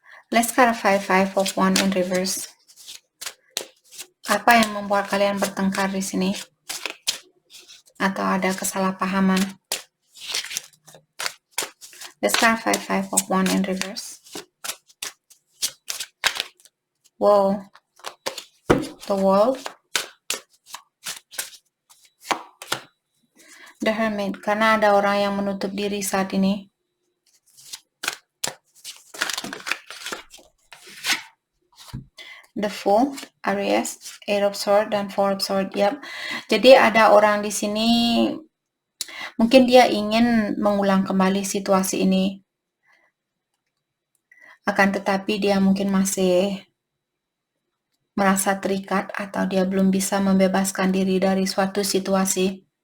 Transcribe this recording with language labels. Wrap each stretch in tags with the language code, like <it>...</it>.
<en>Let's clarify Five of Wands in reverse.</en> <id>Apa yang membuat kalian bertengkar di sini? Atau ada kesalahpahaman?</id> <en>Let's clarify Five of Wands in reverse. Wow. The World. The Hermit.</en> <id>Karena ada orang yang menutup diri saat ini.</id> <en>The Fool, Aries, Eight of Swords, dan Four of Swords. Yep.</en> <id>Jadi ada orang di sini, mungkin dia ingin mengulang kembali situasi ini. Akan tetapi dia mungkin masih merasa terikat atau dia belum bisa membebaskan diri dari suatu situasi.</id>